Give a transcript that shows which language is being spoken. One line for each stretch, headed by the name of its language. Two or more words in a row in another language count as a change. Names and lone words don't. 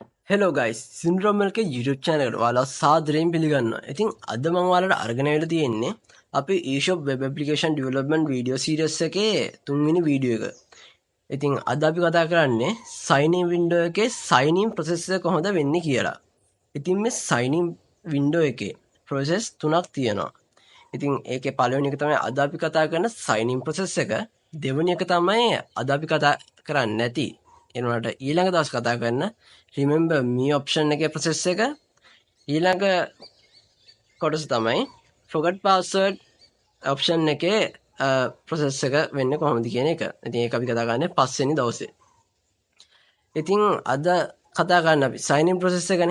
Sinhala: Hello guys, Syndrome එකේ
English: YouTube channel
Sinhala: එකට ඔයාලා සාදරයෙන් පිළිගන්නවා. ඉතින් අද මම ඔයාලට අරගෙන වෙලා තියෙන්නේ අපේ eShop
English: web application development video series
Sinhala: එකේ තුන්වෙනි වීඩියෝ එක. ඉතින් අද අපි කතා කරන්නේ
English: sign in window
Sinhala: එකේ
English: sign in process
Sinhala: එක කොහොමද වෙන්නේ කියලා. ඉතින් මේ
English: sign in window
Sinhala: එකේ process තුනක් තියෙනවා. ඉතින් ඒකේ පළවෙනි එක තමයි අද අපි කතා කරන
English: sign in process
Sinhala: එක. දෙවෙනි එක තමයි අද අපි කතා කරන්නේ නැති එනවාට ඊළඟ දවස් කතා කරන්න
English: remember me option
Sinhala: එකේ process එක ඊළඟ කොටස තමයි
English: forgot password option
Sinhala: එකේ process එක වෙන්නේ කොහොමද කියන එක. ඉතින් ඒක අපි කතා කරන්නේ පස්වෙනි දවසේ. ඉතින් අද කතා කරන්න අපි
English: sign in process
Sinhala: එකනේ.